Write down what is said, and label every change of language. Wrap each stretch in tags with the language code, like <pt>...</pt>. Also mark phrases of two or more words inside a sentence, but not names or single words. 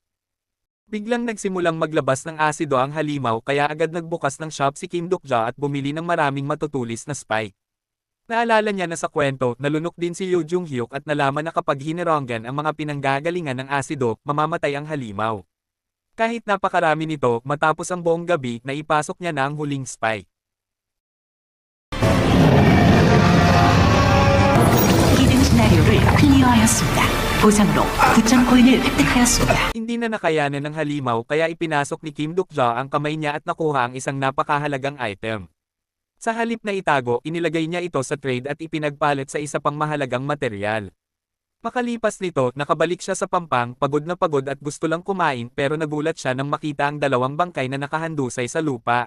<tl>Biglang nagsimulang maglabas ng asido ang halimaw kaya agad nagbukas ng shop si Kim Duk-ja at bumili ng maraming matutulis na spike. Naalala niya na sa kwento, nalunok din si Yoo Jung-hyuk at nalaman na kapag hinironggan ang mga pinanggagalingan ng asido, mamamatay ang halimaw. Kahit napakarami nito, matapos ang buong gabi, naipasok niya na ang huling spike.</tl> <ko>히든 시나리오를 클리어하였습니다. 보상으로 9,000코인을 획득하였습니다.</ko> <tl>Hindi na nakayanan ng halimaw kaya ipinasok ni Kim Duk-ja ang kamay niya at nakuha ang isang napakahalagang item. Sa halip na itago, inilagay niya ito sa trade at ipinagpalit sa isa pang mahalagang materyal. Makalipas nito, nakabalik siya sa pampang, pagod na pagod at gusto lang kumain pero nagulat siya nang makita ang dalawang bangkay na nakahandusay sa lupa.</tl>